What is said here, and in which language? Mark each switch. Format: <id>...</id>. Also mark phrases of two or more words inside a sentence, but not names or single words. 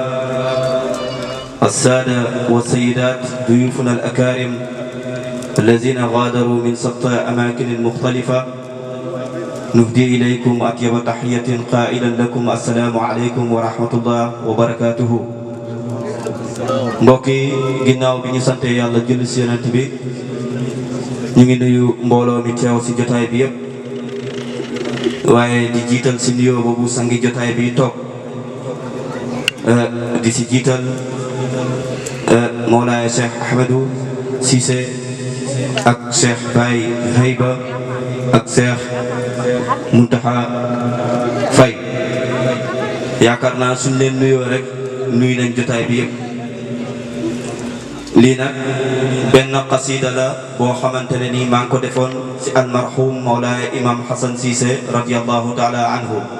<ar>السادة والسيدات ضيوفنا الأكارم الذين غادروا من شتى أماكن مختلفة نهدي إليكم أطيب تحية قائلا لكم السلام عليكم ورحمة الله وبركاته</ar> <wo>mbokk yi ginnaaw bi ñu sante yàlla julli ci yonent bi ñu ngi nuyu mbooloo mi teew ci jotaay bi yëpp waaye di jiital ci nuyoo boobu sangi jotaay bi toog di ci jiital Mawlaaya Cheikh Ahmadou Cissé ak Cheikh Baye Hayba ak Cheikh Muntaha Faye yaakaar naa suñ leen nuyoo rek nuyu nañ jotaay bi yëpp lii nag benn qasida la boo xamante ne nii maa ngi ko defoon ci almarhum Mawlaaya Imam Hassan Cissé</wo> <ar>رضي الله تعالى عنه</ar>